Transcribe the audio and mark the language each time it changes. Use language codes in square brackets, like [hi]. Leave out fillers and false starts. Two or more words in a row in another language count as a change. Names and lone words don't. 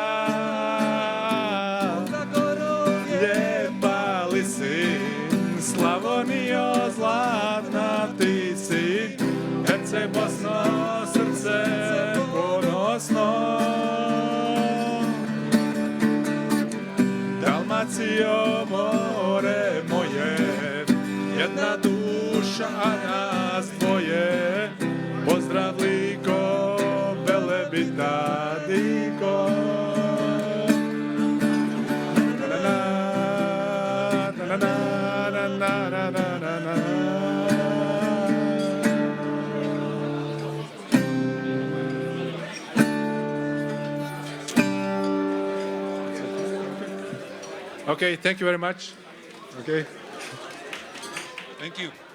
[hr] Lijepa li si, Slavonijo zlatna ti si, Herceg Bosno, srce ponosno. Dalmacijo more moje, jedna duša, a nas dvoje, pozdrav liko, Velebita diko. Na, na, na, na, na, na, na, na. [en] Okay, thank you very much. Okay. Thank you.